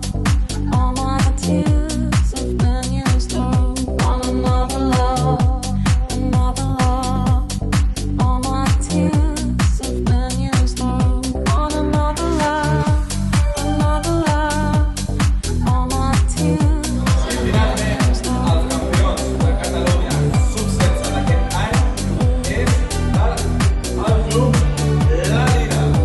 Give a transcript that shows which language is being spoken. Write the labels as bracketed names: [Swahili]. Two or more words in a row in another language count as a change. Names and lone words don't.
[English] All my tears have been used up. Want another love, another love. All my tears have been used up. Want another love, another love. All my tears have been used up. [Catalan] Els campions de Catalunya sub-16 d'aquest any és el club La Lira.